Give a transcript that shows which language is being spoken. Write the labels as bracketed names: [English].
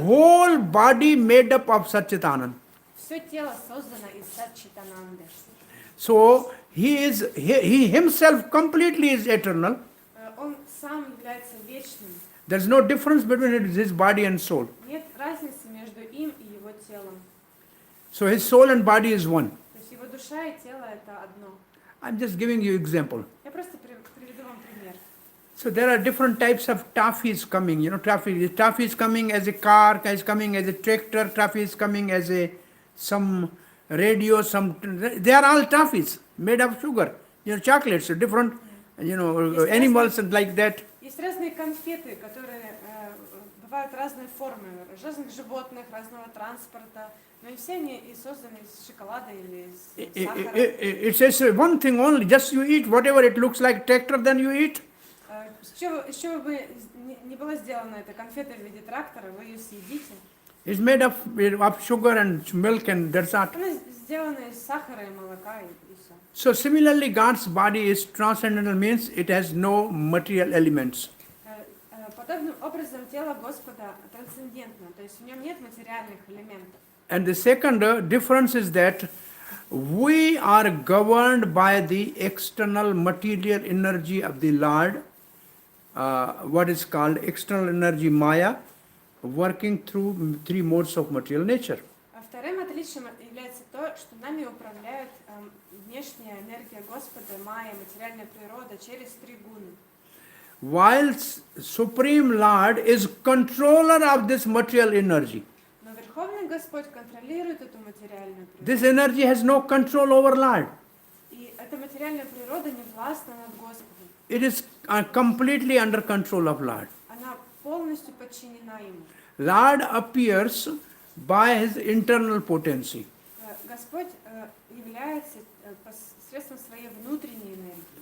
[English] whole body made up of Satchitanand. [Russian] все тело создано из Сатчитананды. [English] So he himself completely is eternal. [Russian] Он сам является вечным. [English] There's no difference between his body and soul. [Russian] Нет разницы между им и его телом. [English] So his soul and body is one. [Russian] То есть его душа и тело это одно. [English] I'm just giving you example. [Russian] Я просто приведу вам пример. [English] So there are different types of toffees coming. You know, toffee is coming as a car, is coming as a tractor, toffee is coming as some radio, they are all toffees made of sugar. You know, chocolates, different, animals and like that. [Russian] Есть разные конфеты, которые бывают разной формы, разных животных, разного транспорта, но и все они и созданы из шоколада или из сахара. [English] It says one thing only, just you eat whatever it looks like tractor, then you eat. [Russian] Из чего бы не было сделано эта конфета в виде трактора, вы ее съедите. [English] It's made of sugar and milk and that's all. [Russian] Она сделана из сахара и молока и все. [English] So similarly, God's body is transcendental, means it has no material elements. [Russian] Подобным образом тело Господа трансцендентно, то есть в нем нет материальных элементов. [English] And the second difference is that we are governed by the external material energy of the Lord, what is called external energy Maya, working through three modes of material nature. [Russian] Вторым отличием является то, что нами управляет внешняя энергия Господа, Майя, материальная природа через три гуны. [English] While Supreme Lord is controller of this material energy. [Russian] Но Верховный Господь контролирует эту материальную природу. [English] This energy has no control over Lord. [Russian] И эта материальная природа не властна над Господом. [English] It is completely under control of Lord. [Russian] Она полностью подчинена Ему. [English] Lord appears by his internal potency. [Russian] Господь является посредством своей внутренней энергии,